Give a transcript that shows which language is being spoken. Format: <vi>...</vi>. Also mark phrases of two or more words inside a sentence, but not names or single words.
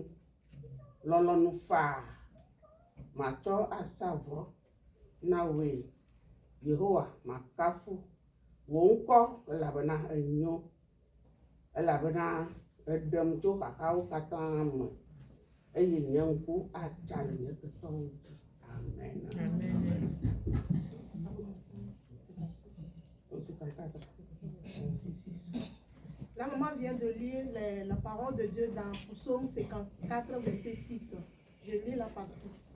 <ee>Lɔlɔ̃nu faa. Matsɔ asa vɔ na woe. Yehowa makafu. Wo ŋkɔ elabena enyo. Elabena edem tso xaxawo katã me eye nye ŋku atsa le nye ketɔwo dzi. Amen.</ee> <fr>La maman vient de lire la parole de Dieu dans Psaume 54, verset 6. Je lis la partie.</fr>